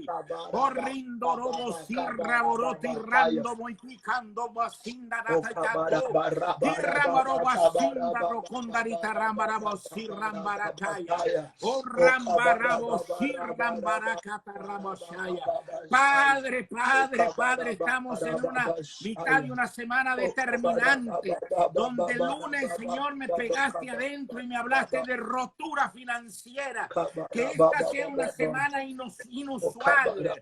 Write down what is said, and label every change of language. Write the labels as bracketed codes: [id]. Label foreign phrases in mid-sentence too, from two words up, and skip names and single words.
[es] Oh, Rindo, Roboshi, Raboroti, Rando, Moiticando, Basinda, Ratacato. Irrambarobasinda, Rocondarita, Rambaraboshi, Rambarataya. Oh, Rambaraboshi, Rambaracata, Ramosaya. Padre, estamos en una mitad de una semana determinante, donde el lunes, Señor, me pegaste adentro y me hablaste de rotura financiera. Que esta sea una semana inusual.